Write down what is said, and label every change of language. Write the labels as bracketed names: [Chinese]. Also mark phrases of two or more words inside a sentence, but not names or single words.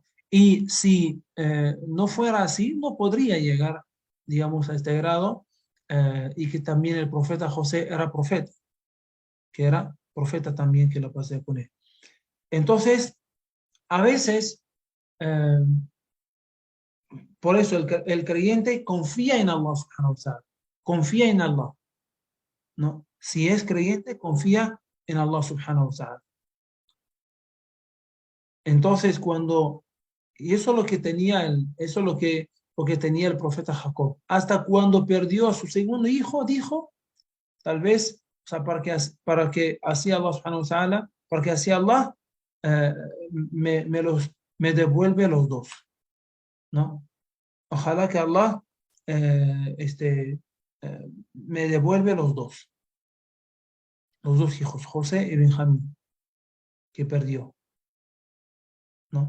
[Spanish] Y si no fuera así, no podría llegar, digamos, a este grado, y que también el profeta José era profeta, que era profeta también, que lo pasé con él. Entonces, a veces, eh, por eso el creyente confía en Allah [Arabic] سبحانه وتعالى, [Spanish] confía en Allah, ¿no? Si es creyente, confía en Allah [Arabic] سبحانه وتعالى. [Spanish] Entonces, y eso es lo que tenía eso es lo que tenía el profeta Jacob. Hasta cuando perdió a su segundo hijo, dijo, tal vez, o sea, para que así Allah [Arabic] سبحانه وتعالى, [Spanish] para que así Allah eh, me, me los, me devuelve los dos, ¿no? Ojalá que Allah me devuelve los dos hijos, José y Benjamín, que perdió, ¿no?